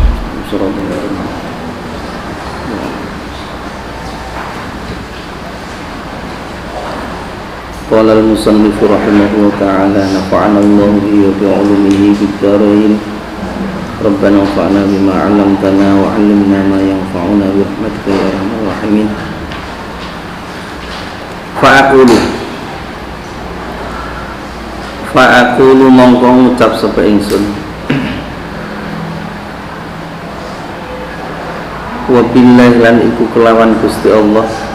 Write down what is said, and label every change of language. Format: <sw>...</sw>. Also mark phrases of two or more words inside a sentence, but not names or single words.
<ar>قال المصنف رحمه الله تعالى نفعنا الله به وبعلومه بالدارين. ربنا انفعنا بما علمتنا وعلمنا ما ينفعنا برحمتك يا أرحم الراحمين.</ar> <jv>Fa'aqulu mongko ngucap sapa ingsun</jv> <ar>وبالله</ar> <jv>lan iku kelawan Gusti Allah</jv>